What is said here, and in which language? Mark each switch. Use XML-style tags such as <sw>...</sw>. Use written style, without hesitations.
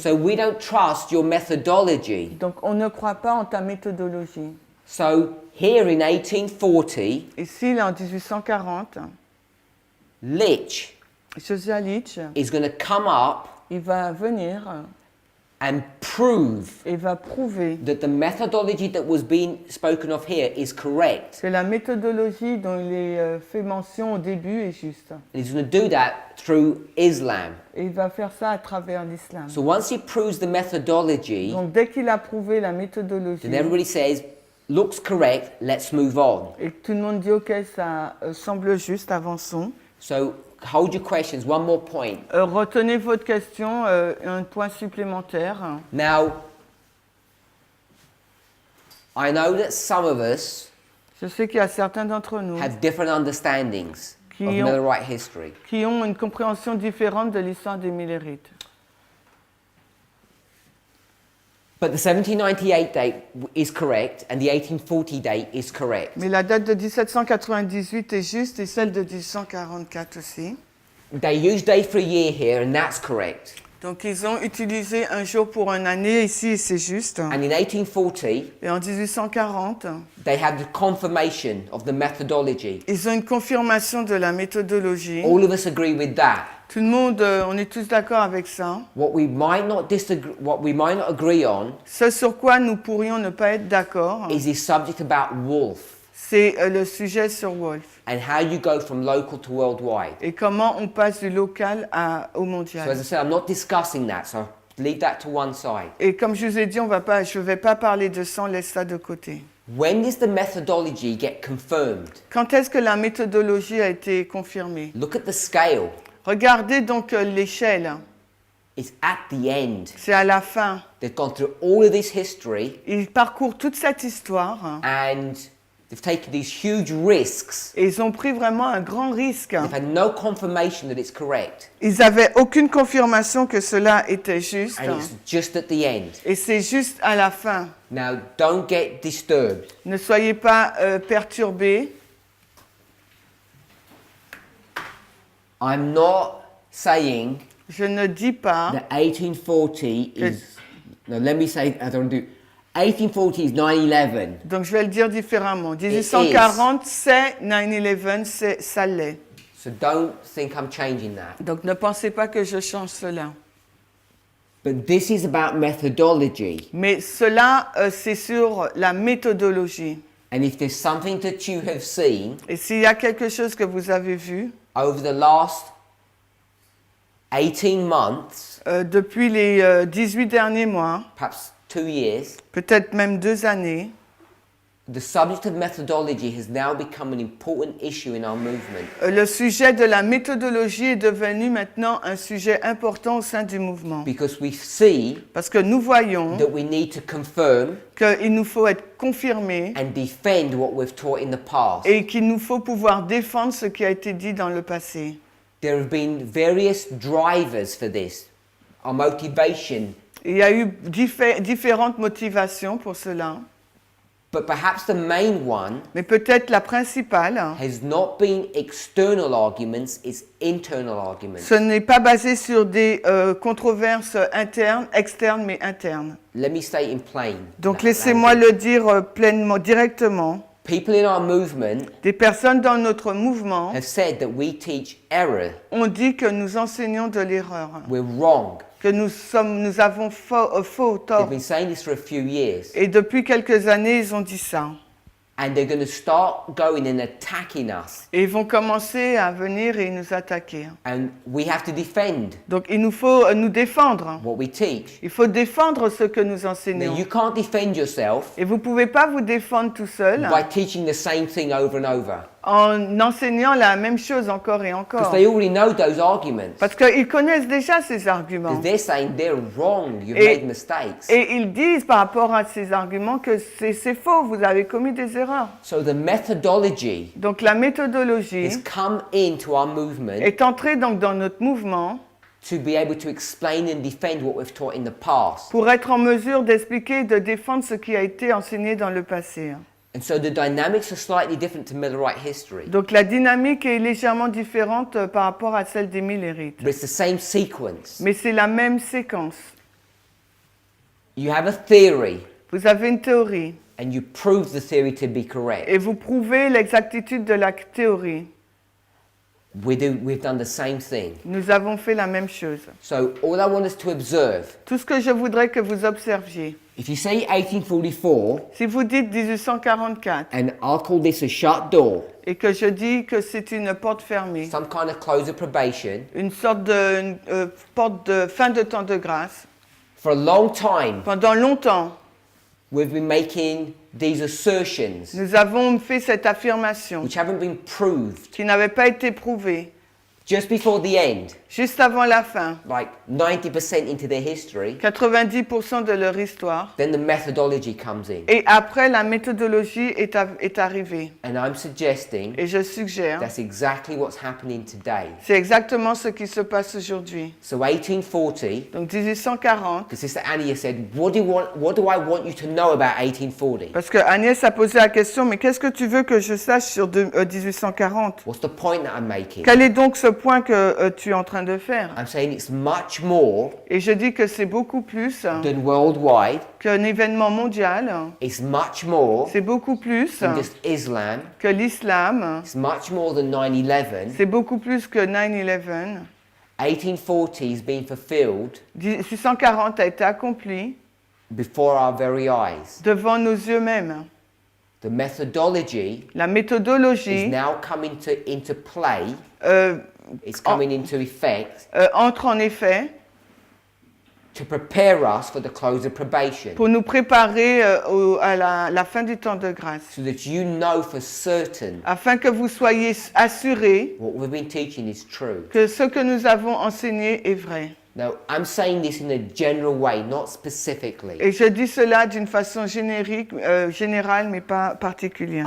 <en>So we don't trust your methodology.</en> <fr>Donc on ne croit pas en ta méthodologie.</fr> <en>So here in 1840,</en> <fr>Ici, en 1840,</fr> <en>Litch Josiah Litch, is going to come up</en> <fr>il va venir</fr> <en>and prove</en> <fr>et va prouver</fr> <en>that the methodology that was being spoken of here is correct.</en> <fr>que la méthodologie dont il est fait mention au début est juste.</fr> <en>And he's going to do that through Islam.</en> <fr>Et il va faire ça à travers l'islam.</fr> <en>So once he proves the methodology,</en> <fr>Donc dès qu'il a prouvé la méthodologie,</fr> <en>then everybody says, looks correct, let's move on.</en> <fr>et tout le monde dit ok, ça semble juste, avançons.</fr> <en>So hold your questions. One more point.</en> <fr>Retenez votre question, un point supplémentaire.</fr> <en>Now, I know that some of us</en> <fr>Je sais qu'il y a certains d'entre nous</fr> <en>have different understandings</en> <fr>Qui</fr> <en>of</en> <fr>ont-</fr> <en>Millerite history.</en> <fr>qui ont une compréhension différente de l'histoire des Millerites.</fr> <en>But the 1798 date is correct and the 1840 date is correct.</en> <fr>Mais la date de 1798 est juste et celle de 1844 aussi.</fr> <en>They use day for a year here and that's correct.</en> <fr>Donc ils ont utilisé un jour pour une année ici, et c'est juste.</fr> <en>And in 1840,</en> <fr>Et en 1840,</fr> <en>they had the confirmation of the methodology.</en> <fr>ils ont une confirmation de la méthodologie.</fr> <en>All of us agree with that.</en> <fr>Tout le monde, on est tous d'accord avec ça.</fr> <en>What we might not agree on</en> <fr>Ce sur quoi nous pourrions ne pas être d'accord,</fr> <en>is this subject about wolf</en> <fr>c'est le sujet sur Wolf.</fr> <en>and how you go from local to worldwide.</en> <fr>Et comment on passe du local au</fr> <en>So</en> <fr>mondial.</fr> <en>as I said, I'm not discussing that, so leave that to one side.</en> <fr>Et comme je vous ai dit, je ne vais pas parler de ça, on laisse ça de côté.</fr> <en>When does the methodology get confirmed?</en> <fr>Quand est-ce que la méthodologie a été confirmée?</fr> <en>Look at the scale.</en> <fr>Regardez donc l'échelle.</fr> <en>It's at the end.</en> <fr>C'est à la fin.</fr> <en>They've gone through all of this history</en> <fr>Ils parcourent toute cette histoire</fr> <en>and they've taken these huge risks.</en> <fr>et ils ont pris vraiment un grand risque.</fr> <en>They've had no confirmation that it's correct.</en> <fr>Ils n'avaient aucune confirmation que cela était juste.</fr> <en>And it's just at the end.</en> <fr>Et c'est juste à la fin.</fr> <en>Now, don't get disturbed.</en> <fr>Ne soyez pas perturbés.</fr> <en>I'm not saying</en> <fr>Je ne dis pas.</fr> <en>that 1840 is... No, let me say, I don't do... 1840 is 9/11.</en> <fr>Donc je vais le dire différemment. 1840, c'est 9/11, ça l'est.</fr> <en>So don't think I'm changing that.</en> <fr>Donc ne pensez pas que je change cela.</fr> <en>But this is about methodology.</en> <fr>Mais cela, c'est sur la méthodologie.</fr> <en>And if there's something that you have seen</en> <fr>Et s'il y a quelque chose que vous avez vu</fr> <en>over the last 18 months,</en> <fr>depuis les 18 derniers mois,</fr> <en>perhaps 2 years,</en> <fr>peut-être même 2 années,</fr> <en>the subject of methodology has now become an important issue in our movement.</en> <fr>le sujet de la méthodologie est devenu maintenant un sujet important au sein du mouvement.</fr> <en>Because we see</en> <fr>Parce que nous voyons</fr> <en>that we need to confirm</en> <fr>qu'il nous faut être confirmés</fr> <en>and defend what we've taught in the past.</en> <fr>et qu'il nous faut pouvoir défendre ce qui a été dit dans le passé.</fr> <en>There have been various drivers for this. Our motivation,</en> <fr>Il y a eu différentes motivations pour cela,</fr> <en>but perhaps the main one</en> <fr>mais peut-être la principale,</fr> <en>has not been external arguments, it's internal arguments.</en> <fr>ce n'est pas basé sur des controverses internes, externes, mais internes.</fr> <en>Let me say it in plain.</en> <fr>Donc laissez-moi le dire pleinement, directement.</fr> <en>People in our movement</en> <fr>Des personnes dans notre mouvement</fr> <en>have said that we teach error.</en> <fr>ont dit que nous enseignons de l'erreur,</fr> <en>We're wrong.</en> <fr>que nous avons faux,</fr> <en>They've</en> <fr>tort.</fr> <en>been saying this for a few years.</en> <fr>Et depuis quelques années, ils ont dit ça.</fr> <en>And they're going to start going and attacking us.</en> <fr>Et ils vont commencer à venir et nous attaquer.</fr> <en>And we have to defend</en> <fr>Donc il nous faut nous défendre.</fr> <en>what we teach.</en> <fr>Il faut défendre ce que nous</fr> <en>Now,</en> <fr>enseignons.</fr> <en>you can't defend yourself</en> <fr>Et vous ne pouvez pas vous défendre tout seul</fr> <en>by teaching the same thing over and over.</en> <fr>en enseignant la même chose encore et</fr> <en>Because</en> <fr>encore.</fr> <en>they already know those arguments.</en> <fr>Parce qu'ils connaissent déjà ces arguments.</fr> <en>Because they're saying they're wrong, you've</en> <fr>Et-</fr> <en>made mistakes.</en> <fr>Et ils disent par rapport à ces arguments que c'est faux, vous avez commis des erreurs.</fr> <en>So the methodology</en> <fr>Donc la méthodologie</fr> <en>has come into our movement</en> <fr>est entrée donc dans notre mouvement</fr> <en>to be able to explain and defend what we've taught in the past.</en> <fr>pour être en mesure d'expliquer et de défendre ce qui a été enseigné dans le passé.</fr> <en>And so the dynamics are slightly different to Millerite history.</en> <fr>Donc la dynamique est légèrement différente par rapport à celle des Millerites.</fr> <en>But it's the same sequence.</en> <fr>Mais c'est la même séquence.</fr> <en>You have a theory</en> <fr>Vous avez une théorie</fr> <en>and you prove the theory to be correct.</en> <fr>et vous prouvez l'exactitude de la théorie.</fr> <en>We've done the same thing.</en> <fr>Nous avons fait la même chose.</fr> <en>So all I want us to observe,</en> <fr>Tout ce que je voudrais que vous observiez,</fr> <en>if you say 1844,</en> <fr>si vous dites 1844</fr> <en>and I'll call this a shut door,</en> <fr>et que je dis que c'est une porte fermée,</fr> <en>some kind of close of probation,</en> <fr>une sorte de porte de fin de temps de grâce,</fr> <en>for a long time</en> <fr>pendant longtemps,</fr> <en>we've been making these assertions</en> <fr>nous avons fait cette affirmation</fr> <en>which haven't been proved</en> <fr>qui n'avait pas été prouvée</fr> <en>just before the end,</en> <fr>juste avant la fin,</fr> <en>like 90% into their history.</en> <fr>90% de leur histoire.</fr> <en>Then the methodology comes in.</en> <fr>Et après, la méthodologie est arrivée.</fr> <en>And I'm suggesting</en> <fr>Et je suggère,</fr> <en>that's exactly what's happening today.</en> <fr>c'est exactement ce qui se passe aujourd'hui.</fr> <en>So 1840,</en> <fr>Donc 1840,</fr> <en>because Sister Annie said, what do I want you to know about 1840?</en> <fr>parce que Agnès a posé la question, mais qu'est-ce que tu veux que je sache sur 1840?</fr> <en>What's the point that I'm making?</en> <fr>Quel est donc ce point que tu es en train de faire.</fr> <en>I'm saying it's much more</en> <fr>Et je dis que c'est beaucoup plus</fr> <en>than worldwide.</en> <fr>qu'un événement mondial.</fr> <en>It's much more</en> <fr>C'est beaucoup plus</fr> <en>than just Islam.</en> <fr>que l'islam.</fr> <en>It's much more than 9/11.</en> <fr>C'est beaucoup plus que 9/11.</fr> <en>1840 is being fulfilled</en> <fr>640 a été accompli</fr> <en>before our very eyes.</en> <fr>devant nos yeux mêmes.</fr> <en>The methodology</en> <fr>La</fr> <en>is</en> <fr>méthodologie</fr> <en>now coming into play. euh, It's coming into effect</en> <fr>entre en effet</fr> <en>to prepare us for the close of probation,</en> <fr>pour nous préparer à la fin du temps de grâce,</fr> <en>so that you know for certain</en> <fr>afin que vous soyez assurés</fr> <en>what we've been teaching is true.</en> <fr>que ce que nous avons enseigné est vrai.</fr> <en>Now, I'm saying this in a general way, not specifically.</en> <fr>Et je dis cela d'une façon générique, générale, mais pas particulière.</fr>